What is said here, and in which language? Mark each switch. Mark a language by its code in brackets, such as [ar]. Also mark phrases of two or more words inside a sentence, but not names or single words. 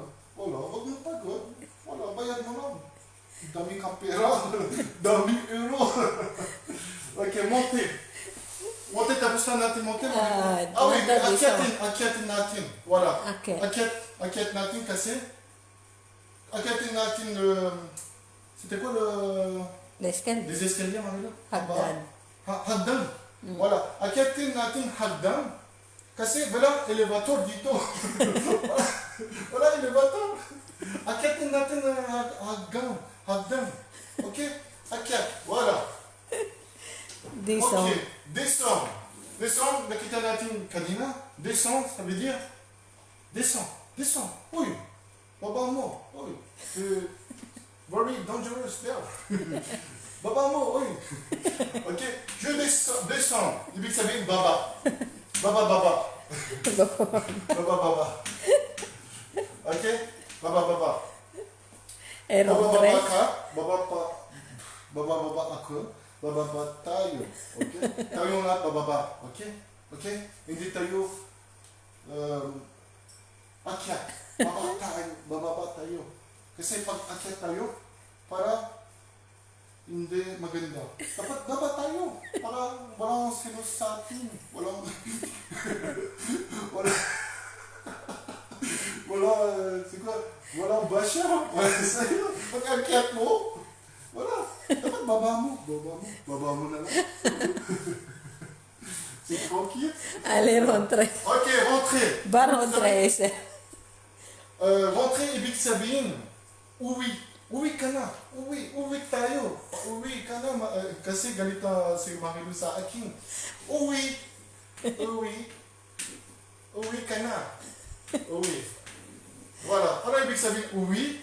[tl] Wala, wag mo pagod. Wala, bayad mo lang. Dami kang pera. Dami euro. Okay, monte. Monte, tapos na natin monte. Wait, akyatin natin. Wala. Okay. Akyat natin kasi, akyatin natin, [fr] c'était quoi L'escalier. les escaliers, Marilo? [tl] Hagdan. Hagdan. Wala. Akyatin natin hagdan. Kasi walang elevator dito. Wala elevator. Akyatin natin hagdan. Okay? Akyat. Wala. [fr] Descend. Okay. Descend, [tl] nakita natin kanina. [fr] Descend, ça veut dire descend. [tl] Uy. Baba mo. Uy. [en] Very dangerous there. [tl] Baba mo. Uy. [fr] Okay. Je descends. [tl] Ibig sabihin baba. Baba, baba. Baba, baba. Ok? Baba, baba. Eh, Baba, [en] wrong [tl] baba [en] dress. [tl] ka. Baba, pa. Baba, baba ako. Baba, baba tayo. Ok? Tayo nga, bababa. Ok? Ok? Hindi tayo akyat. Baba tayo. Bababa tayo. Kasi pag akyat tayo, para hindi maganda. Dapat baba tayo. Para walang sino sa atin. Walang... wala... wala... siguro... walang basya. Wala sa'yo. Pag akyat mo, wala. Dapat baba mo. Baba mo. Baba mo na lang. [fr] C'est tranquille. Allez, rentrez. Ok, rentrez. Va rentrer, sir. [tl] Rentrez ibig sabihin, uwi. Uwi ka na. Uwi tayo. Uwi ka na. Kasi galit na si Marilu sa akin. Uwi ka na. Uwi. Voilà. Ano ibig sabihin uwi?